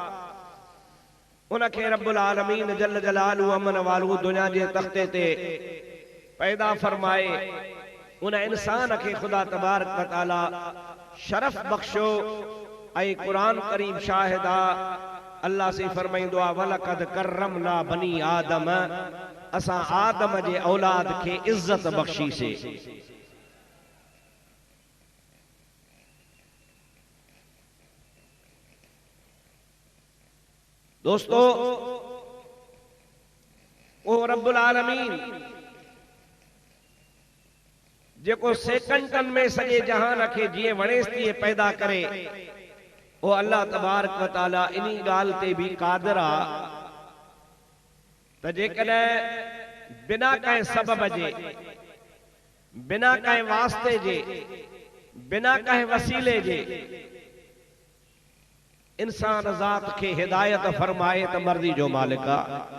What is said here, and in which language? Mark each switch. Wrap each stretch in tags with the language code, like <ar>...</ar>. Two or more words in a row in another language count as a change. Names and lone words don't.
<sd>उनखे</sd> <ar>رب العالمين جل جلاله وعم نواله</ar> <sd>दुनिया जे तख्ते ते पैदा फरमाए। उन इंसान खे खुदा</sd> <ar>تبارك وتعالى</ar> <sd>शरफ बख्शो ऐं कुरान करीम शाहिद आ। अल्लाह से फरमाइंदो आ</sd> <ar>ولقد كرمنا بني آدم,</ar> <sd>असां आदम जे औलाद खे इज्जत बख्शी से। दोस्तों, वो</sd> <ar>رب العالمين</ar> <sd>जेको सेकंडन में सॼे जहान खे जीअं वणेसि तीअं पैदा करे, वो अल्लाह</sd> <ar>تبارك وتعالى</ar> <sd>इन्ही ॻाल्हि ते भी क़ादिर आ त जेकॾहिं बिना कंहिं सबब जे बिना कंहिं वास्ते जे, बिना कंहिं वसीले जे इंसान ज़ात खे हिदायत फरमाए त मर्ज़ी जो मालिक आहे।</sd>